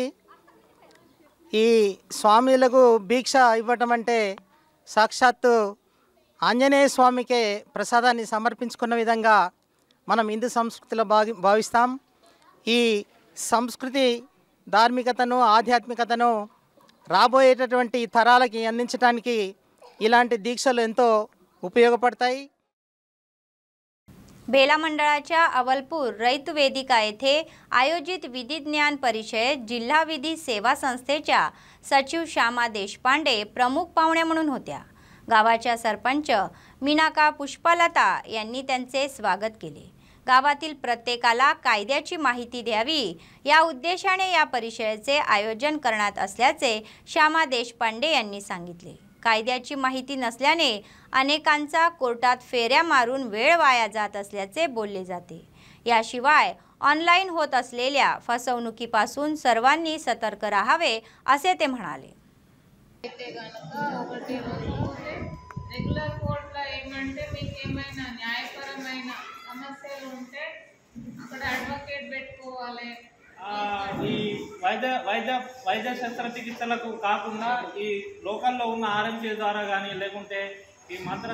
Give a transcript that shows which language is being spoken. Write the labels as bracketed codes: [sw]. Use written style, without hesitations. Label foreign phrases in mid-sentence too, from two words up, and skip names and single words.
[te] ఈ స్వామిలకు భిక్ష ఇవ్వటం అంటే సాక్షాత్తు ఆంజనేయ స్వామికే ప్రసాదాన్ని సమర్పించుకున్న విధంగా మనం హిందూ సంస్కృతిలో భావిస్తాం. ఈ సంస్కృతి ధార్మికతను ఆధ్యాత్మికతను రాబోయేటటువంటి తరాలకి అందించడానికి ఇలాంటి దీక్షలు ఎంతో ఉపయోగపడతాయి. [mr] बेला मंडळाच्या अवलपूर रैत वेदिका येथे आयोजित विधिज्ञान परिषदेत जिल्हा विधी सेवा संस्थेच्या सचिव श्यामा देशपांडे प्रमुख पाहुणे म्हणून होत्या. गावाच्या सरपंच मीनाका पुष्पलता यांनी त्यांचे स्वागत केले. गावातील प्रत्येकाला कायद्याची माहिती द्यावी या उद्देशाने या परिषदेचे आयोजन करण्यात असल्याचे श्यामा देशपांडे यांनी सांगितले। कायद्याची माहिती नसल्याने अनेकांचा कोर्टात फेऱ्या मारून वेळ वाया जात असल्याचे बोलले जाते। याशिवाय ऑनलाईन होत असलेल्या फसवणुकीपासून सर्वांनी सतर्क राहावे असे ते म्हणाले। [te] రెగ్యులర్ కోర్టులో ఏమంటే మీకు ఏమైనా న్యాయపరమైన సమస్యలు ఉంటే అక్కడ అడ్వకేట్ పెట్టుకోవాలి। ఈ వైద్య శస్త్రచికిత్సలకు కాకుండా ఈ లోకల్లో ఉన్న ఆర్ఎంసీ ద్వారా కానీ లేకుంటే ఈ మంత్ర